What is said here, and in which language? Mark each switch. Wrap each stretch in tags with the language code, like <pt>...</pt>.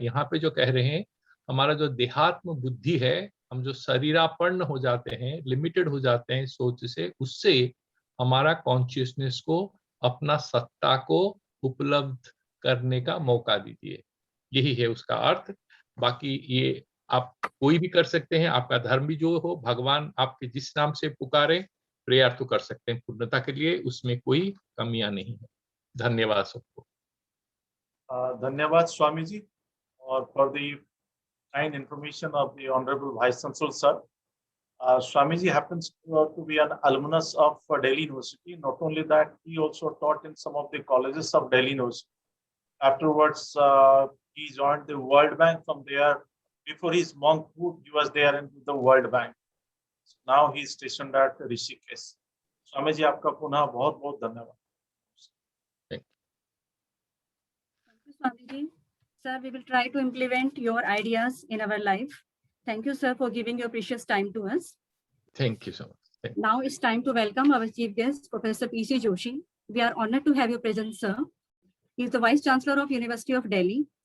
<hi>यहाँ पे जो कह रहे हैं, हमारा जो देहात्म बुद्धि है, हम जो शरीरापन्न हो जाते हैं, लिमिटेड हो जाते हैं सोच से, उससे हमारा कॉन्शियसनेस को अपना सत्ता को उपलब्ध करने का मौका दीजिए। यही है उसका अर्थ। बाकी ये आप कोई भी कर सकते हैं, आपका धर्म भी जो हो, भगवान आपके जिस नाम से पुकारे, प्रेयर तो कर सकते हैं पूर्णता के लिए, उसमें कोई कमियां नहीं है। धन्यवाद सबको। धन्यवाद स्वामी जी, और</hi> <en>For the kind information of the Honorable Vice Chancellor sir. Swami ji happens to be an alumnus of Delhi University. Not only that, he also taught in some of the colleges of Delhi University. Afterwards, he joined the World Bank. From there, before his monkhood, he was there in the World Bank. So now he is stationed at Rishikesh.</en> <hi>Swami ji, आपका पुनः बहुत बहुत धन्यवाद.</hi> <en>Thank you, Swami ji. Sir, we will try to implement your ideas in our life. Thank you, sir, for giving your precious time to us. Thank you so much. Now it's time to welcome our chief guest, Professor P.C. Joshi. We are honored to have your presence, sir. He is the Vice Chancellor of University of Delhi.</en>